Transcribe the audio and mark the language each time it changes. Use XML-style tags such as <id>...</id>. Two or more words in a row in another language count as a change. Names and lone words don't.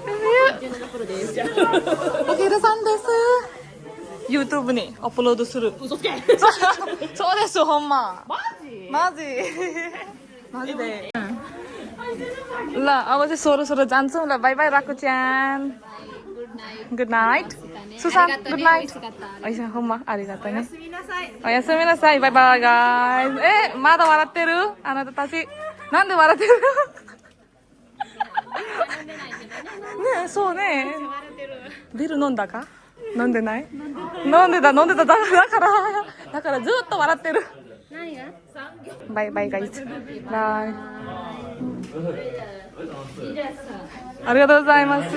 <ja>たけるさんです。YouTube にアップロードする。嘘つけ。そうです、ほんま。マジ？マジで。</ja> <ne>ल अब चाहिँ सोह्र सोह्र जान्छौँ ल बाई बाई राकुच्यान गुड नाइट सुशान्त गुड नाइट ऐसा</ne> <ja>ほんまありがとうねおやすみなさいバイバイガイズまだ笑ってるあなたたちなんで笑ってるねえそうねビール飲んだか飲んでない飲んでただからずっと笑ってるバイバイガイズバイありがとうございます。</ja>